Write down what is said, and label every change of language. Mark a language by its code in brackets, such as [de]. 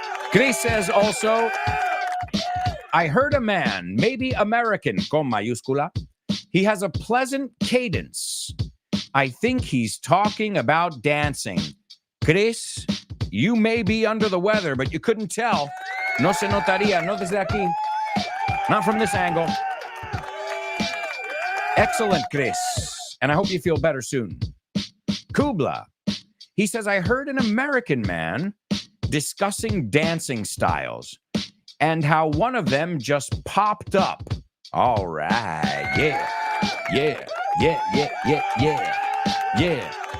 [en] Chris says also, I heard a man, maybe American, [es] con mayúscula. [en] He has a pleasant cadence. I think he's talking about dancing. Chris, you may be under the weather, but you couldn't tell. [es] No se notaría, no desde aquí. [en] Not from this angle. Excellent, Chris. And I hope you feel better soon. Kubla. He says, I heard an American man discussing dancing styles and how one of them just popped up. All right. Yeah. Yeah. Yeah. Yeah. Yeah. Yeah. Yeah.